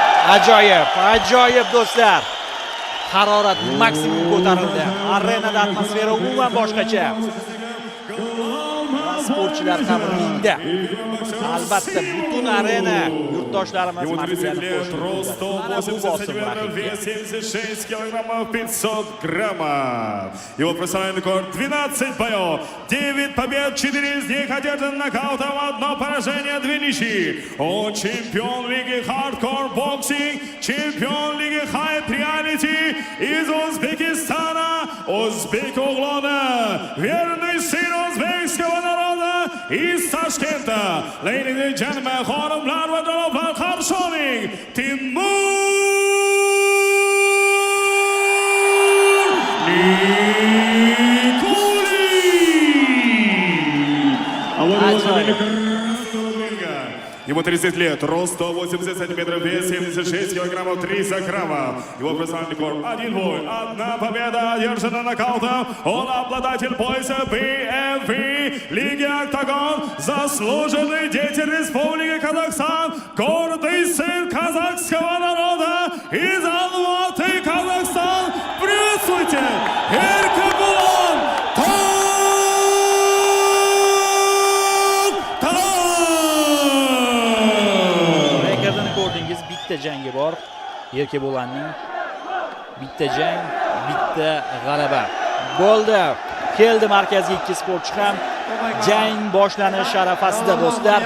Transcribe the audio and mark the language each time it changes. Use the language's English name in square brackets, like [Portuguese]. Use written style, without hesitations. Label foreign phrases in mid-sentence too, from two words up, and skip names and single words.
[Uzbek] Ajoyib do'stlar. Harorat maksimum ko'tarildi. Arenada atmosfera umuman boshqacha. Sportchilar ham ringda. Albatta butun arena yurtdoshlarimiz [Russian] Ему 30 лет, рост Madridani 180 сантиметров, вес 76 килограммов 500 граммов. Его профессиональный рекорд 12 боев, 9 побед, 4 из них одержан нокаутом, 1 поражение, 2 ничьи. Он чемпион лиги хардкор боксинг, чемпион лиги хайп реалити из Узбекистана, Узбек Углона, верный сын узбекского народа из Ташкента. [English] Ladies and gentlemen, [Uzbek] xonimlar va janoblar, qarshi oling, Timur Nikulin. [Russian] Ему 30 лет, рост 180 сантиметров, вес 76 килограммов 300 граммов. Его профессиональный рекорд 1 бой, 1 победа, одержана нокаутом. Он обладатель пояса BFV Лиги Октагон, заслуженный деятель Республики Казахстан, гордый сын казахского народа из Алматы, Казахстан. Приветствуйте, Эркебулан [Uzbek] bitta jangi bor. Erkebo'lanning bitta jang, bitta g'alaba. Bo'ldi. Keldi markazga ikki sportchi ham. Jang boshlanish arafasida do'stlar.